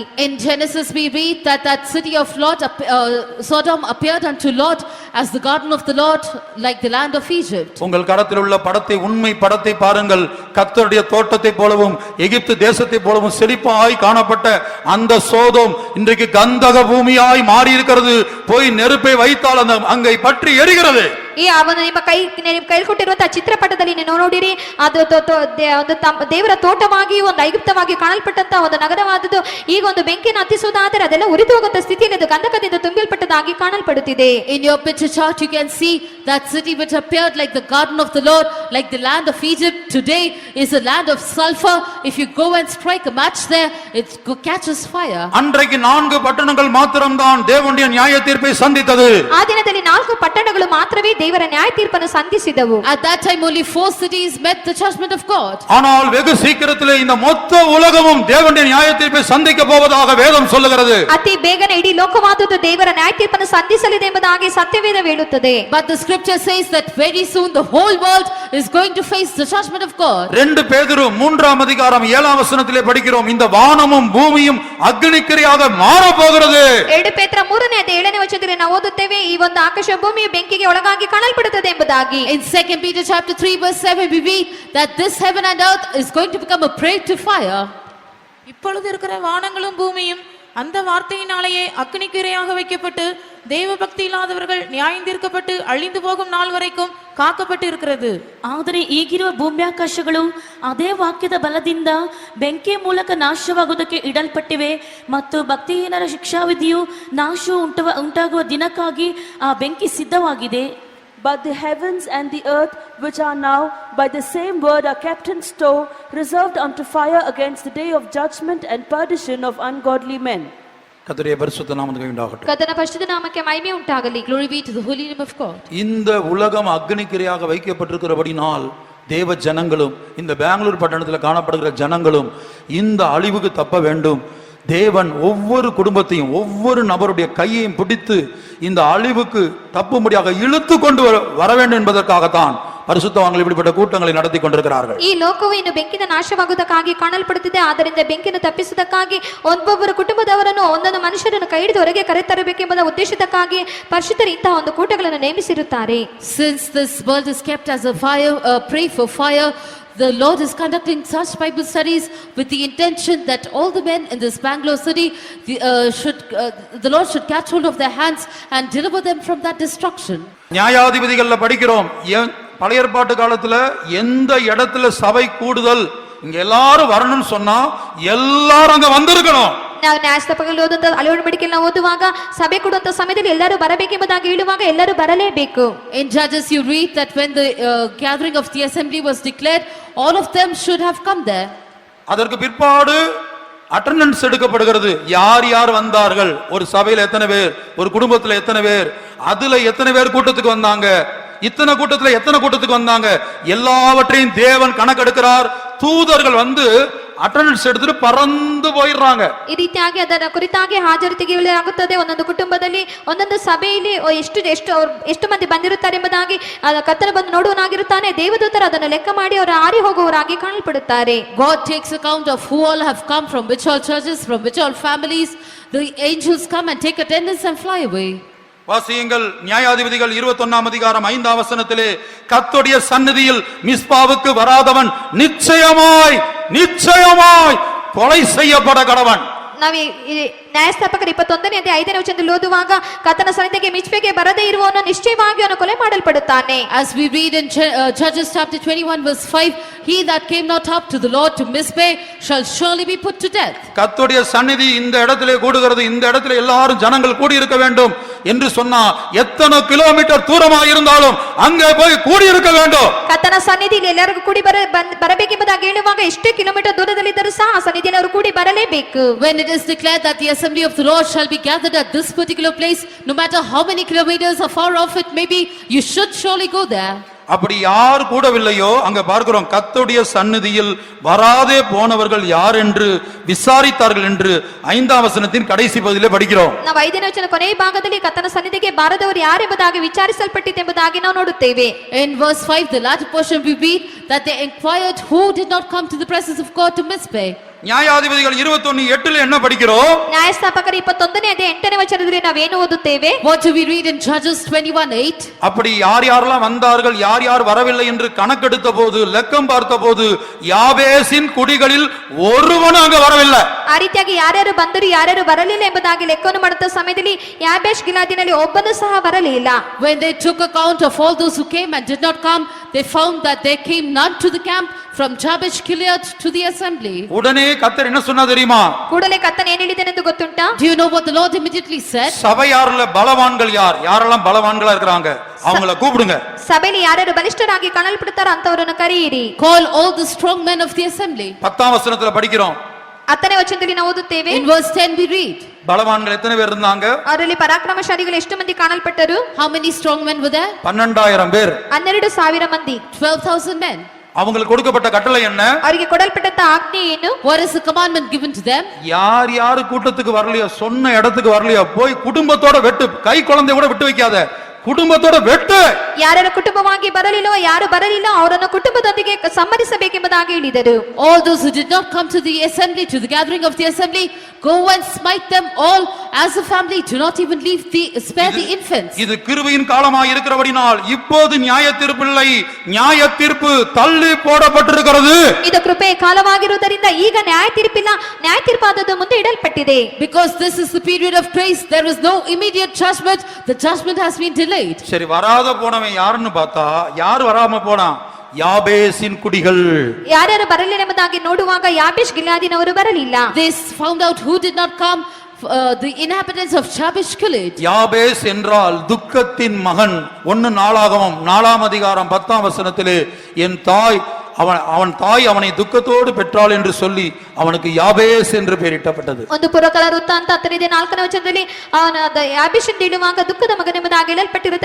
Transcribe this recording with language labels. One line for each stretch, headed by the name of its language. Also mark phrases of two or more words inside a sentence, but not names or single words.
English: In Genesis we read that city of Lot, Sodom appeared unto Lot as the garden of the Lord, like the land of Egypt.
Tamil: உங்கள் கரத்தில் உள்ள படத்தை, உண்மை படத்தை பாருங்கள். கர்த்தருடைய தோட்டத்தை போலவும் எகிப்து தேசத்தை போலவும் செழிப்பாய் காணப்பட்ட அந்த சோதோம் இன்றைக்கு கந்தக பூமியாய் மாறி இருக்கிறது. போய் நெருப்பை வைத்தால் அந்த அங்கை பற்றி எரிகிறது.
Kannada: ಈ ಅವನು ನಿಮ್ಮ ಕೈ ಕೊಟ್ಟಿರುವಂತಹ ಚಿತ್ರಪಟದಲ್ಲಿ ನೀವು ನೋಡಿರಿ, ಅದು ಒಂದು ದೇವರ ತೋಟವಾಗಿ ಒಂದು ಐಗುಪ್ತವಾಗಿ ಕಾಣಲ್ಪಟ್ಟಂತ ಒಂದು ನಗರವಾದದ್ದು ಈಗ ಒಂದು ಬೆಂಕಿಯನ್ನು ಹತ್ತಿಸುವುದಾದರೆ ಅದೆಲ್ಲ ಉರಿದು ಹೋಗುವಂತ ಸ್ಥಿತಿಯಲ್ಲಿ ಅದು ಗಂಧಕದಿಂದ ತುಂಬಲ್ಪಟ್ಟದಾಗಿ ಕಾಣಲ್ಪಡುತ್ತಿದೆ.
English: In your picture chart you can see that city which appeared like the garden of the Lord, like the land of Egypt, today is a land of sulfur. If you go and strike a match there, it catches fire.
Tamil: அன்றைக்கு 4 பட்டணங்கள் மாத்திரம்தான் தேவனுடைய நியாய தீர்ப்பை சந்தித்தது.
Kannada: ಆ ದಿನದಲ್ಲಿ 4 ಪಟ್ಟಣಗಳು ಮಾತ್ರವೇ ದೇವರ ನ್ಯಾಯ ತೀರ್ಪನ್ನು ಸಂಧಿಸಿದವು.
English: At that time only 4 cities met the judgment of God.
Tamil: ஆனால் வெகு சீக்கிரத்திலே இந்த மொத்த உலகமும் தேவனுடைய நியாய தீர்ப்பை சந்திக்க போவதாக வேதம் சொல்லுகிறது.
Kannada: ಅತಿ ಬೇಗನೆ ಇಡೀ ಲೋಕವಾದುದು ದೇವರ ನ್ಯಾಯ ತೀರ್ಪನ್ನು ಸಂಧಿಸಲಿದೆ ಎಂಬುದಾಗಿ ಸತ್ಯವೇದ ಹೇಳುತ್ತದೆ.
English: But the scripture says that very soon the whole world is going to face the judgment of God.
Tamil: 2 பேதுரு 3ஆம் அதிகாரம் 7ஆம் வசனத்திலே படிக்கிறோம், இந்த வானமும் பூமியும் அக்னிக்கிரையாக மாற போகிறது.
Kannada: 2 ಪೇತ್ರ 3ನೇ ಅಧ್ಯಾಯ 7ನೇ ವಚನದಲ್ಲಿ ನಾವು ಓದುತ್ತೇವೆ, ಈ ಒಂದು ಆಕಾಶ ಭೂಮಿಯು ಬೆಂಕಿಗೆ ಒಳಗಾಗಿ ಕಾಣಲ್ಪಡುತ್ತದೆ ಎಂಬುದಾಗಿ.
English: In 2 Peter chapter 3 verse 7 we read that this heaven and earth is going to become a prey to fire.
Tamil: இப்பொழுது இருக்கிற வானங்களும் பூமியும் அந்த வார்த்தையினாலேயே அக்னிக்கு இரையாக வைக்கப்பட்டு தேவ பக்தி இல்லாதவர்கள் நியாயம் தீர்க்கப்பட்டு அழிந்து போகும் நாள் வரைக்கும்
Kannada: ಕಾಕಪಟ್ಟು ಇರುತ್ತದೆ. ಆದರೆ ಈಗಿರುವ ಭೂಮ್ಯಾಕಾಶಗಳು ಅದೇ ವಾಕ್ಯದ ಬಲದಿಂದ ಬೆಂಕಿ ಮೂಲಕ ನಾಶವಾಗುವುದಕ್ಕೆ ಇಡಲ್ಪಟ್ಟಿವೆ ಮತ್ತು ಭಕ್ತಿಹೀನರ ಶಿಕ್ಷಾವಿಧಿಯು ನಾಶವು ಉಂಟಾಗುವ ದಿನಕ್ಕಾಗಿ ಆ ಬೆಂಕಿ ಸಿದ್ಧವಾಗಿದೆ.
English: But the heavens and the earth, which are now by the same word, are kept in store, reserved unto fire against the day of judgment and perdition of ungodly men.
Tamil: கர்த்தருடைய பரிசுத்த நாமத்துக்கு உண்டாகட்டும்.
Kannada: ಕರ್ತನ ಪರಿಶುದ್ಧ ನಾಮಕ್ಕೆ ಮಹಿಮೆ ಉಂಟಾಗಲಿ.
English: Glory be to the holy name of God.
Tamil: இந்த உலகம் அக்னிக்கிரையாக வைக்கப்பட்டிருக்கிறபடினால் தேவ ஜனங்களும் இந்த பெங்களூர் பட்டணத்தில் காணப்படுகிற ஜனங்களும் இந்த அழிவுக்கு தப்ப வேண்டும். தேவன் ஒவ்வொரு குடும்பத்தையும் ஒவ்வொரு நபருடைய கையையும் பிடித்து இந்த அழிவுக்கு தப்பும்படியாக இழுத்து கொண்டு வர வேண்டும் என்பதற்காகத்தான் பரிசுத்தவான்கள் இப்படிப்பட்ட கூட்டங்களை நடத்தி கொண்டிருக்கிறார்கள்.
Kannada: ಈ ಲೋಕವು ಇನ್ನು ಬೆಂಕಿನ ನಾಶವಾಗುವುದಕ್ಕಾಗಿ ಕಾಣಲ್ಪಡುತ್ತಿದೆ. ಆದ್ದರಿಂದ ಬೆಂಕಿಯನ್ನು ತಪ್ಪಿಸುವುದಕ್ಕಾಗಿ ಒಬ್ಬೊಬ್ಬರ ಕುಟುಂಬದವರನ್ನು ಒಂದೊಂದು ಮನುಷ್ಯರನ್ನು ಕೈ ಹಿಡಿದು ಹೊರಗೆ ಕರೆತರಬೇಕೆಂಬ ಉದ್ದೇಶಕ್ಕಾಗಿ ಪರಿಶುದ್ಧರು ಇಂತಹ ಒಂದು ಕೂಟಗಳನ್ನು ನೇಮಿಸಿರುತ್ತಾರೆ.
English: Since this world is kept as a fire, pray for fire, the Lord is conducting such Bible studies with the intention that all the men in this Bangalore city the Lord should catch hold of their hands and deliver them from that destruction.
Tamil: நியாயாதிபதிகள்ல படிக்கிறோம், பழைய ஏற்பாட்டு காலத்துல எந்த இடத்துல சபை கூடுதல் இங்க எல்லாரும் வரணும்னு சொன்னா எல்லாரும் அங்க வந்திருக்கணும்.
Kannada: ನಾವು ನ್ಯಾಯಸ್ಥಾಪಕರಲ್ಲಿ ಓದುವಂತ ಹಳೆಯ ಒಡಂಬಡಿಕೆಯಲ್ಲಿ ನಾವು ಓದುವಾಗ ಸಭೆ ಕೊಡುವಂತ ಸಮಯದಲ್ಲಿ ಎಲ್ಲರೂ ಬರಬೇಕೆಂಬುದಾಗಿ ಹೇಳುವಾಗ ಎಲ್ಲರೂ ಬರಲೇಬೇಕು.
English: In Judges you read that when the gathering of the assembly was declared, all of them should have come there.
Tamil: அதற்கு பிற்பாடு அட்டெண்டன்ஸ் எடுக்கப்படுகிறது. யார் யார் வந்தார்கள், ஒரு சபையில எத்தனை பேர், ஒரு குடும்பத்துல எத்தனை பேர், அதுல எத்தனை பேர் கூட்டத்துக்கு வந்தாங்க, இத்தனை கூட்டத்துல எத்தனை கூட்டத்துக்கு வந்தாங்க, எல்லாவற்றையும் தேவன் கணக்கெடுக்கிறார். தூதர்கள் வந்து ಅಟೆಂಡೆನ್ಸ್ எடுத்துட்டு பறந்து போயிடுறாங்க.
Kannada: ಈ ರೀತಿಯಾಗಿ ಅದರ ಕುರಿತಾಗಿ ಹಾಜರು ತೆಗೆಯಲಾಗುತ್ತದೆ. ಒಂದೊಂದು ಕುಟುಂಬದಲ್ಲಿ ಒಂದೊಂದು ಸಭೆಯಲ್ಲಿ ಎಷ್ಟು ಮಂದಿ ಬಂದಿರುತ್ತಾರೆ ಎಂಬುದಾಗಿ ಕರ್ತನು ಬಂದು ನೋಡುವನಾಗಿರುತ್ತಾನೆ. ದೇವದೂತರು ಅದನ್ನು ಲೆಕ್ಕ ಮಾಡಿ ಅವರು ಹಾರಿ ಹೋಗುವವರಾಗಿ ಕಾಣಲ್ಪಡುತ್ತಾರೆ.
English: God takes account of who all have come, from which all churches, from which all families. The angels come and take attendance and fly away.
Tamil: வாசியுங்கள், நியாயாதிபதிகள் 21ஆம் அதிகாரம் 5ஆம் வசனத்திலே, கர்த்தருடைய சந்நிதியில் மிஸ்பாவுக்கு வராதவன் நிச்சயமாய் கொலை செய்யப்பட கடவன்.
Kannada: ನಾವು ನ್ಯಾಯಸ್ಥಾಪಕರು 21ನೇ ಅಧ್ಯಾಯ 5ನೇ ವಚನದಲ್ಲಿ ಓದುವಾಗ ಕರ್ತನ ಸನ್ನಿಧಿಗೆ ಮಿಚ್ಪೆಗೆ ಬರದೇ ಇರುವವನು ನಿಶ್ಚಯವಾಗಿ ಅವನು ಕೊಲೆ ಮಾಡಲ್ಪಡುತ್ತಾನೆ.
English: As we read in Judges chapter 21 verse 5, he that came not up to the Lord to Mizpeh shall surely be put to death.
Tamil: கர்த்தருடைய சந்நிதி இந்த இடத்திலே கூடுகிறது, இந்த இடத்திலே எல்லாரும் ஜனங்கள் கூடி இருக்க வேண்டும் என்று சொன்னா எத்தனை கிலோமீட்டர் தூரமாக இருந்தாலும் அங்கே போய் கூடி இருக்க வேண்டும்.
Kannada: ಕರ್ತನ ಸನ್ನಿಧಿಯಲ್ಲಿ ಎಲ್ಲರಿಗೂ ಕೂಡಿ ಬರಬೇಕೆಂಬುದಾಗಿ ಹೇಳುವಾಗ ಎಷ್ಟೇ ಕಿಲೋಮೀಟರ್ ದೂರದಲ್ಲಿದ್ದರೂ ಸಹ ಆ ಸನ್ನಿಧಿಯಲ್ಲಿ ಅವರು ಕೂಡಿ ಬರಲೇಬೇಕು.
English: When it is declared that the assembly of the Lord shall be gathered at this particular place, no matter how many kilometers or far off it may be, you should surely go there.
Tamil: அப்படி யார் கூடவில்லையோ அங்க பார்க்கிறோம், கர்த்தருடைய சந்நிதியில் வராதே போனவர்கள் யார் என்று விசாரித்தார்கள் என்று 5ஆம் வசனத்தின் கடைசி பகுதியிலே படிக்கிறோம்.
Kannada: ನಾವು 5ನೇ ವಚನ ಕೊನೆಯ ಭಾಗದಲ್ಲಿ ಕರ್ತನ ಸನ್ನಿಧಿಗೆ ಬಾರದವರು ಯಾರೆಂಬುದಾಗಿ ವಿಚಾರಿಸಲ್ಪಟ್ಟಿತೆಂಬುದಾಗಿ ನಾವು ನೋಡುತ್ತೇವೆ.
English: In verse 5, the latter portion we read that they inquired who did not come to the presence of God to Mizpeh.
Tamil: நியாயாதிபதிகள் 21:8 என்ன படிக்கிறோம்?
Kannada: ನ್ಯಾಯಸ್ಥಾಪಕರು 21ನೇ ಅಧ್ಯಾಯ 8ನೇ ವಚನದಲ್ಲಿ ನಾವೇನು ಓದುತ್ತೇವೆ?
English: What do we read in Judges 21:8?
Tamil: அப்படி யார் யாரெல்லாம் வந்தார்கள், யார் யார் வரவில்லை என்று கணக்கெடுத்த போது, லெக்கம் பார்த்த போது, யாபேசின் குடிகளில் ஒருவனும் அங்க வரவில்லை.
Kannada: ಆ ರೀತಿಯಾಗಿ ಯಾರ್ಯಾರು ಬಂದರು ಯಾರ್ಯಾರು ಬರಲಿಲ್ಲ ಎಂಬುದಾಗಿ ಲೆಕ್ಕವನ್ನು ಮಾಡುತ್ತ ಸಮಯದಲ್ಲಿ ಯಾಬೇಷ್ ಗಿಲಾದಿನಲ್ಲಿ ಒಬ್ಬನು ಸಹ ಬರಲಿಲ್ಲ.
English: When they took account of all those who came and did not come, they found that there came none to the camp from Jabesh Gilead to the assembly.
Tamil: உடனே கர்த்தர் என்ன சொன்னா தெரியுமா?
Kannada: ಕೂಡಲೇ ಕರ್ತನು ಏನು ಹೇಳಿದನೆಂದು ಗೊತ್ತುಂಟಾ?
English: Do you know what the Lord immediately said?
Tamil: சபையார்ல பலவான்கள் யாரெல்லாம் பலவான்களா இருக்காங்க அவங்கள கூப்பிடுங்க.
Kannada: ಸಭೆಯಲ್ಲಿ ಯಾರ್ಯಾರು ಬಲಿಷ್ಠರಾಗಿ ಕಾಣಲ್ಪಡುತ್ತಾರೋ ಅಂತವರನ್ನು ಕರೆಯಿರಿ.
English: Call all the strong men of the assembly.
Tamil: 10ஆம் வசனத்துல படிக்கிறோம்.
Kannada: 10ನೇ ವಚನದಲ್ಲಿ ನಾವು ಓದುತ್ತೇವೆ.
English: In verse 10 we read.
Tamil: பலவான்கள் எத்தனை பேர் இருந்தாங்க?
Kannada: ಅವರಲ್ಲಿ ಪರಾಕ್ರಮಶಾಲಿಗಳು ಎಷ್ಟು ಮಂದಿ ಕಾಣಲ್ಪಟ್ಟರು?
English: How many strong men were there?
Tamil: 12000 பேர்.
Kannada: 12,000 ಮಂದಿ.
English: 12,000 men.
Tamil: அவங்களுக்கு கொடுக்கப்பட்ட கட்டளை என்ன?
Kannada: ಅವರಿಗೆ ಕೊಡಲ್ಪಟ್ಟ ಆಜ್ಞೆ ಏನು?
English: What is the commandment given to them?
Tamil: யார் யார் கூட்டத்துக்கு வரலையோ, சொன்ன இடத்துக்கு வரலையோ, போய் குடும்பத்தோட வெட்டு, கை குழந்தை கூட விட்டு வைக்காத, ಕುಟುಂಬದೋಡ வெட்டு.
Kannada: ಯಾರ ಕುಟುಂಬವಾಗಿ ಬರಲಿಲ್ಲೋ ಯಾರು ಬರಲಿಲ್ಲ ಅವರನ್ನು ಕುಟುಂಬದೊಂದಿಗೆ ಸಂಹರಿಸಬೇಕೆಂಬುದಾಗಿ ಹೇಳಿದರು.
English: All those who did not come to the assembly, to the gathering of the assembly, go and smite them all as a family. Do not even spare the infants.
Tamil: இது கிருபையின் காலமாய் இருக்கிறபடியால் இப்போது நியாயத்தீர்ப்பில்லை, நியாயத்தீர்ப்பு தள்ளி போடப்பட்டிருக்கிறது.
Kannada: ಇದು ಕೃಪೆಯ ಕಾಲವಾಗಿರುವುದರಿಂದ ಈಗ ನ್ಯಾಯ ತೀರ್ಪಿಲ್ಲ, ನ್ಯಾಯ ತೀರ್ಪಾದದ್ದು ಮುಂದೆ ಇಡಲ್ಪಟ್ಟಿದೆ.
English: Because this is the period of grace, there is no immediate judgment. The judgment has been delayed.
Tamil: சரி, வராத போனவன் யாருன்னு பார்த்தா, யார் வராம போனா? யாபேசின் குடிகள்.
Kannada: ಯಾರ್ಯಾರು ಬರಲಿಲ್ಲ ಎಂಬುದಾಗಿ ನೋಡುವಾಗ ಯಾಬೇಷ್ ಗಿಲ್ಯಾದಿನವರು ಬರಲಿಲ್ಲ.
English: They found out who did not come the inhabitants of Jabesh Gilead.
Tamil: யாபேஸ் என்றால் துக்கத்தின் மகன். 1 நாளாகமம் 4ஆம் அதிகாரம் 10ஆம் வசனத்திலே என் தாய் அவன் தாய் அவனை துக்கத்தோடு பெற்றாள் என்று சொல்லி அவனுக்கு யாபேஸ் என்று பெயரிட்டப்பட்டது.
Kannada: ಒಂದು ಪುರಕಲ ವೃತ್ತಾಂತ 14ನೇ ವಚನದಲ್ಲಿ ಅವನ ಯಾಬೇಷ್ ಎಂದು ಹೇಳುವಾಗ ದುಃಖದ ಮಗನೆಂಬುದಾಗಿ ಹೇಳಲ್ಪಟ್ಟಿರುತ್ತೆ.